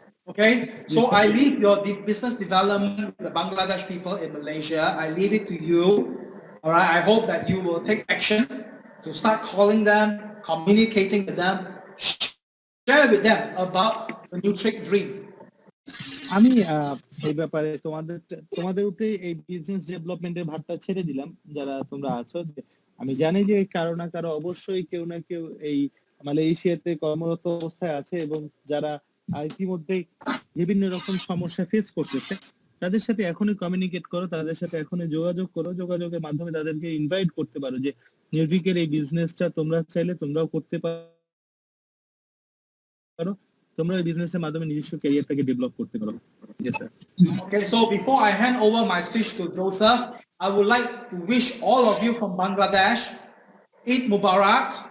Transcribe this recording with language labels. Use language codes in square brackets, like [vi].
[en] Okay, so I leave your business development with the Bangladesh people in Malaysia. I leave it to you. All right, I hope that you will take action to start calling them, communicating with them, share with them about the Nutric dream. [bn] আমি এই ব্যাপারে তোমাদের উপরে এই business ডেভেলপমেন্টের ভারটা ছেড়ে দিলাম যারা তোমরা আছো। আমি জানি যে কারো না কারো অবশ্যই কেউ না কেউ এই মালয়েশিয়াতে কর্মরত অবস্থায় আছে এবং যারা ইতিমধ্যে বিভিন্ন রকম সমস্যা ফেস করতেছে, তাদের সাথে এখনই কমিউনিকেট করো, তাদের সাথে এখনই যোগাযোগ করো। যোগাযোগের মাধ্যমে তাদেরকে ইনভাইট করতে পারো যে নিউট্রিকের এই বিজনেসটা তোমরা চাইলে তোমরাও করতে পারো, তোমরা এই বিজনেসের মাধ্যমে নিজস্ব ক্যারিয়ারটাকে ডেভেলপ করতে পারো। [en] Yes sir. Okay, so before I hand over my speech to Joseph, I would like to wish all of you from Bangladesh Eid Mubarak.